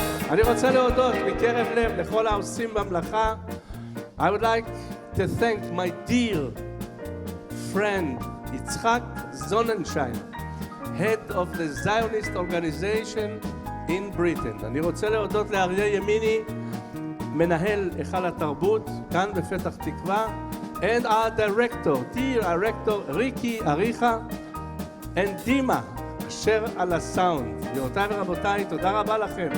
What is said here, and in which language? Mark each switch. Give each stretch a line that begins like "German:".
Hebrew: אני רוצה להודות מקרב לב לכל העושים במלאכה.
English: I would like to thank my dear friend יצחק זוננשיין, head of the Zionist organization in Britain.
Hebrew: אני רוצה להודות לאריה ימיני, מנהל היכל התרבות כאן בפתח תקווה,
English: and our director, dear director
Hebrew: ריקי אריכה, and דימה אשר על הסאונד. גבירותיי ורבותיי, תודה רבה לכם.